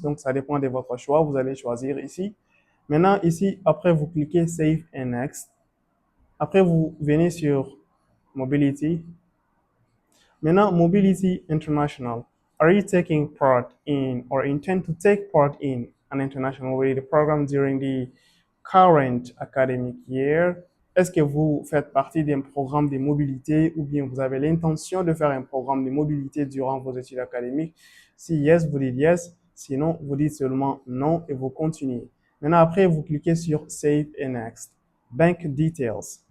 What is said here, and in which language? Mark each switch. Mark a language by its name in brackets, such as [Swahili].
[French] Donc, ça dépend de votre choix. Vous allez choisir ici. Maintenant, ici, après, vous cliquez Save and Next. Après, vous venez sur Mobility. Maintenant, Mobility International. [English] Are you taking part in or intend to take part in an international mobility program during the current academic year? [French] Est-ce que vous faites partie d'un programme de mobilité ou bien vous avez l'intention de faire un programme de mobilité durant vos études académiques? Si yes, vous dites yes. Sinon, vous dites seulement non et vous continuez. Maintenant, après, vous cliquez sur Save and Next. Bank Details.